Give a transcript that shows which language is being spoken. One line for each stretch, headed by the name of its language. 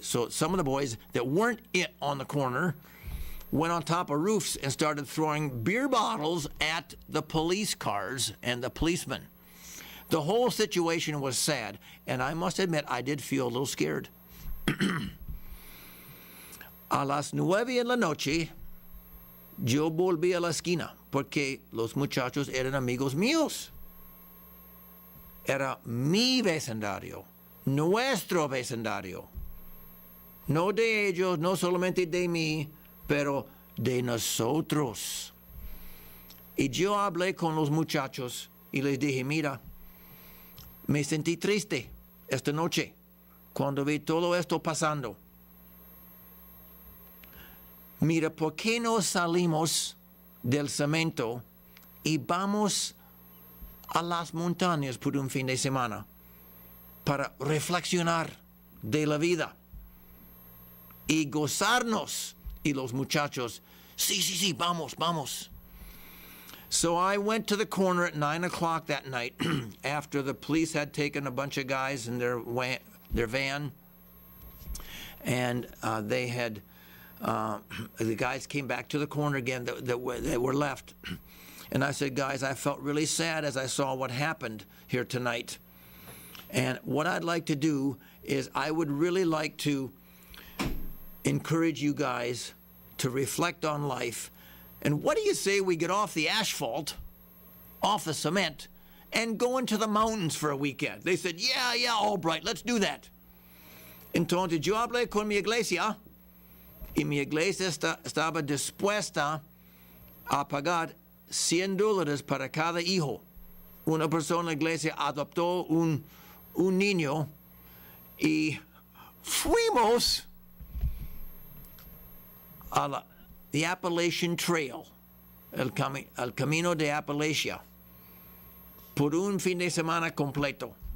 English: So some of the boys that weren't on the corner went on top of roofs and started throwing beer bottles at the police cars and the policemen. The whole situation was sad, and I must admit I did feel a little scared.
Spanish: A las 9 en la noche, yo volví a la esquina porque los muchachos eran amigos míos. Era mi vecindario, nuestro vecindario. No de ellos, no solamente de mí, pero de nosotros. Y yo hablé con los muchachos y les dije, mira, me sentí triste esta noche cuando vi todo esto pasando. Mira, ¿por qué no salimos del cemento y vamos a las montañas por un fin de semana para reflexionar de la vida y gozarnos? Y los muchachos, sí, vamos.
English: So I went to the corner at 9 o'clock that night after the police had taken a bunch of guys in their van, and they had the guys came back to the corner again that were left. And I said, guys, I felt really sad as I saw what happened here tonight. And what I'd like to do is I would really like to encourage you guys to reflect on life. And what do you say we get off the asphalt, off the cement, and go into the mountains for a weekend? They said, yeah, Albright, let's do that.
Spanish: Entonces yo hablé con mi iglesia, y mi iglesia estaba dispuesta a pagar $100 para cada hijo. Una persona en la iglesia adoptó un niño y fuimos a the Appalachian Trail, el camino de Appalachia, por un fin de semana completo.